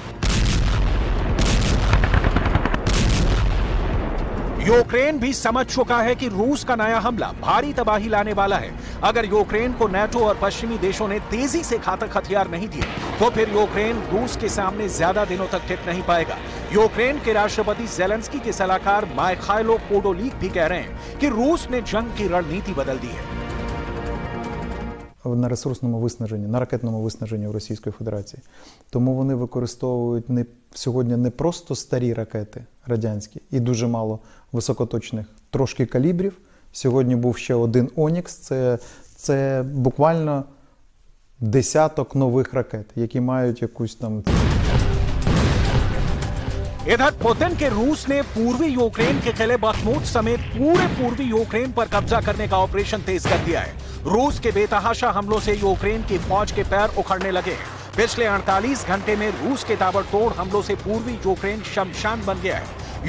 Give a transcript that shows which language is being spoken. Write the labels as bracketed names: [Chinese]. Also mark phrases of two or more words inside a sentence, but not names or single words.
[Hindi] यूक्रेन भी समझ चुका है कि रूस का नया हमला भारी तबाही लाने वाला है। अगर यूक्रेन को नाटो और पश्चिमी देशों ने तेजी से घातक हथियार नहीं दिए तो फिर यूक्रेन रूस के सामने ज्यादा दिनों तक टिक नहीं पाएगा। यूक्रेन के राष्ट्रपति ज़ेलेंस्की के सलाहकार मायखाइलो पोडोलिक भी कह रहे हैं कि रूस ने जंग की रणनीति बदल दी है। [Ukrainian] На ресурсному виснаженні, на ракетному виснаженні у Російської Федерації. Тому вони використовують сьогодні не просто старі ракети радянські і дуже мало високоточних, трошки калібрів. Сьогодні був ще один «Онікс», це буквально десяток нових ракет, які мають якусь там... [Hindi] इधर पुतिन के रूस ने पूर्वी यूक्रेन के किले बखमूत समेत पूरे पूर्वी यूक्रेन पर कब्जा करने का ऑपरेशन तेज कर दिया है। रूस के बेतहाशा हमलों से यूक्रेन की फौज के पैर उखड़ने लगे हैं। पिछले 48 घंटे में रूस के ताबड़तोड़ हमलों से पूर्वी यूक्रेन शमशान बन गया है।